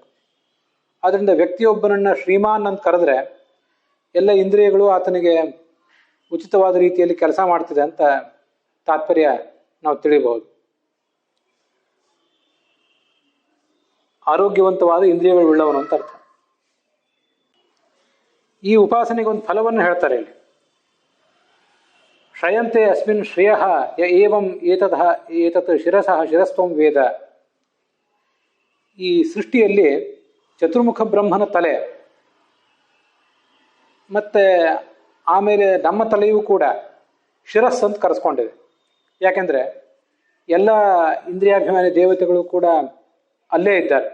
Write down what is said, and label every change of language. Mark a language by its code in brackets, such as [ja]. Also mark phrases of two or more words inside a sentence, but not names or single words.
[kn] ಆದ್ರಿಂದ ವ್ಯಕ್ತಿಯೊಬ್ಬನನ್ನ ಶ್ರೀಮಾನ್ ಅಂತ ಕರೆದ್ರೆ ಎಲ್ಲ ಇಂದ್ರಿಯಗಳು ಆತನಿಗೆ ಉಚಿತವಾದ ರೀತಿಯಲ್ಲಿ ಕೆಲಸ ಮಾಡ್ತಿದೆ ಅಂತ ತಾತ್ಪರ್ಯ ನಾವು ತಿಳಿಬಹುದು. ಆರೋಗ್ಯವಂತವಾದ ಇಂದ್ರಿಯಗಳು ಉಳ್ಳವನು ಅಂತ ಅರ್ಥ. ಈ ಉಪಾಸನೆಗೆ ಒಂದು ಫಲವನ್ನು ಹೇಳ್ತಾರೆ ಇಲ್ಲಿ. [sa] ಶ್ರಯಂತೆ ಅಸ್ಮಿನ್ ಶ್ರೇಯ ಏವಂ ಏತತ್ ಶಿರಸಃ ಶಿರಸ್ತ್ವಂ ವೇದ. [kn] ಈ ಸೃಷ್ಟಿಯಲ್ಲಿ ಚತುರ್ಮುಖ ಬ್ರಹ್ಮನ ತಲೆ ಮತ್ತೆ ಆಮೇಲೆ ನಮ್ಮ ತಲೆಯೂ ಕೂಡ ಶಿರಸ್ ಅಂತ ಕರೆಸ್ಕೊಂಡಿದೆ. ಯಾಕೆಂದ್ರೆ ಎಲ್ಲ ಇಂದ್ರಿಯಾಭಿಮಾನಿ ದೇವತೆಗಳು ಕೂಡ ಅಲ್ಲೇ ಇದ್ದಾರೆ.